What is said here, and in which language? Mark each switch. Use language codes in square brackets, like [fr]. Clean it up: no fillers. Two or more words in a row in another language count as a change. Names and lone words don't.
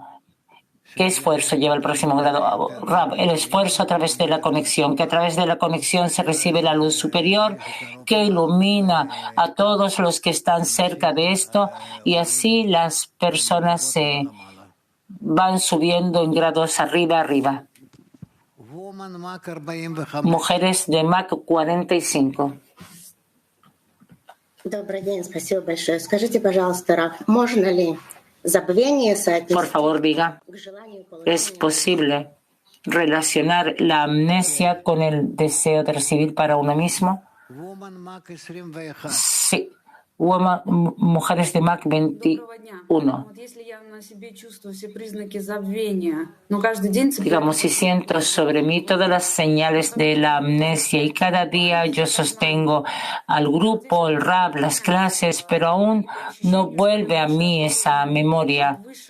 [es] ¿Qué esfuerzo lleva al próximo grado? Rab, el esfuerzo a través de la conexión, que a través de la conexión se recibe la luz superior que ilumina a todos los que están cerca de esto y así las personas se van subiendo en grados arriba. Mujeres de Mac 45. [ru] Добрый день, спасибо большое. Скажите, пожалуйста, Рав, можно ли забвение соотнести? [es] Por favor, diga, ¿es posible relacionar la amnesia con el deseo de recibir para uno mismo? Sí. Mujeres de Mac 21. Digamos, si siento sobre mí todas las señales de la amnesia y cada día yo sostengo al grupo, el rap, las clases, pero aún no vuelve a mí esa memoria.